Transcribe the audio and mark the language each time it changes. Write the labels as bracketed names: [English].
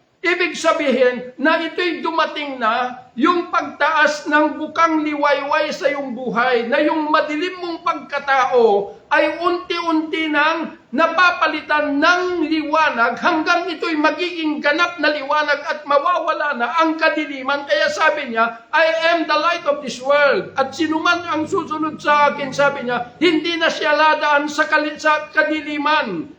[Filipino] Ibig sabihin na ito'y dumating na yung pagtaas ng bukang liwayway sa iyong buhay, na yung madilim mong pagkatao ay unti-unti nang napapalitan ng liwanag hanggang ito'y magiging ganap na liwanag at mawawala na ang kadiliman. Kaya sabi niya, [English] I am the light of this world. [Filipino] At sinuman ang susunod sa akin, sabi niya, hindi na siya ladaan sa kadiliman.